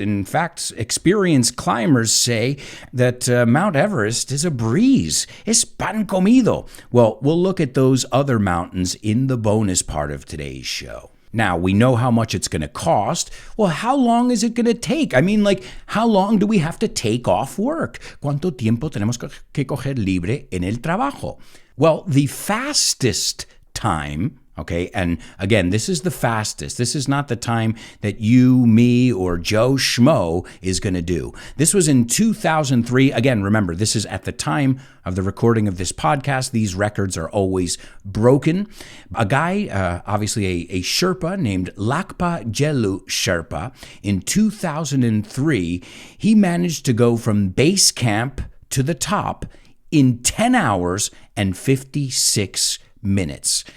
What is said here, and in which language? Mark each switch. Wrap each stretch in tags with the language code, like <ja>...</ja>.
<en>In fact, experienced climbers say that Mount Everest is a breeze.</en> <es>Es pan comido.</es> <en>Well, we'll look at those other mountains in the bonus part of today's show. Now, we know how much it's going to cost. Well, how long is it going to take? I mean, like, how long do we have to take off work?</en> <es>¿Cuánto tiempo tenemos que coger libre en el trabajo?</es> <en>Well, the fastest time, okay, and again, this is the fastest. This is not the time that you, me, or Joe Schmo is going to do. This was in 2003. Again, remember, this is at the time of the recording of this podcast. These records are always broken. A guy, obviously a Sherpa named Lakpa Gelu Sherpa, in 2003, he managed to go from base camp to the top in 10 hours and 56 minutes.</en>